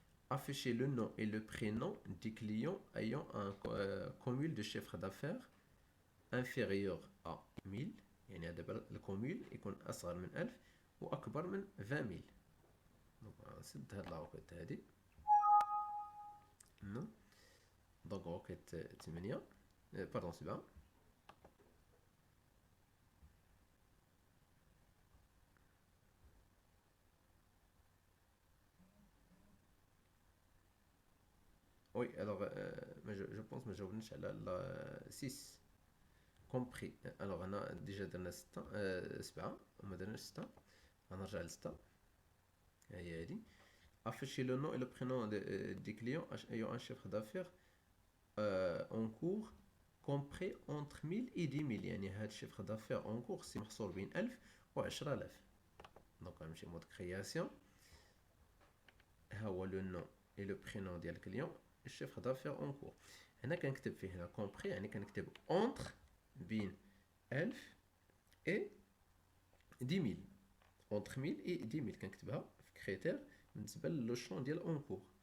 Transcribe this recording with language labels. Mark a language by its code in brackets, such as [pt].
[fr] Afficher le nom et le prénom des clients ayant un cumul de chiffre d'affaires inférieur à 1000، [ar] يعني هذا الكوميل يكون أصغر من 1000 وأكبر من 20 000. دونك نسد هاد لا روكيت هادي. نو دونك روكيت 8 باردون 7. وي الوغ جو بونس ما جاوبناش على لا 6 كومبري. الوغ انا ديجا درنا 7 وما درناش 6، غنرجع ل 6. هي هادي. [fr] Afficher le nom et le prénom des clients ayant un chiffre d'affaires en cours compris entre 1000 et 10 000، [ar] يعني هاد الشيفر دافير اون كور سي محصور بين 1000 و 10000. دونك غنمشي مود كرياسيون. ها هو لو نو اي لو برينون ديال الكليون، الشيفر دافير اون كور. هنا كنكتب فيه هنا كومبري، يعني كنكتب اونتر بين 1000 اي 10000. اونتر 1000 اي 10000 كنكتبها في كريتير بالنسبه لو شون ديال اون كور.